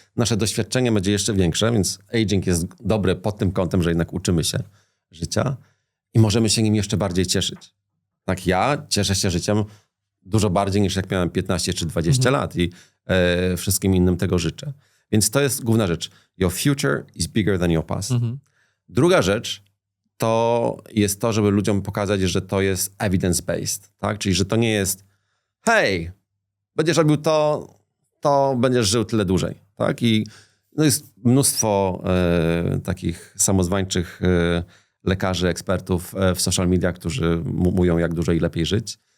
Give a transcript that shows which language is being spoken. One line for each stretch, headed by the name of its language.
Polish: Nasze doświadczenie będzie jeszcze większe, więc aging jest dobre pod tym kątem, że jednak uczymy się życia i możemy się nim jeszcze bardziej cieszyć. Tak, ja cieszę się życiem dużo bardziej niż jak miałem 15 czy 20 lat i wszystkim innym tego życzę. Więc to jest główna rzecz.
English: Your future is bigger than your past.
Polish: Druga rzecz to jest to, żeby ludziom pokazać, że to jest evidence-based, tak? Czyli, że to nie jest hej, będziesz robił to będziesz żył tyle dłużej, tak? I no jest mnóstwo takich samozwańczych lekarzy, ekspertów w social media, którzy mówią, jak dużo i lepiej żyć.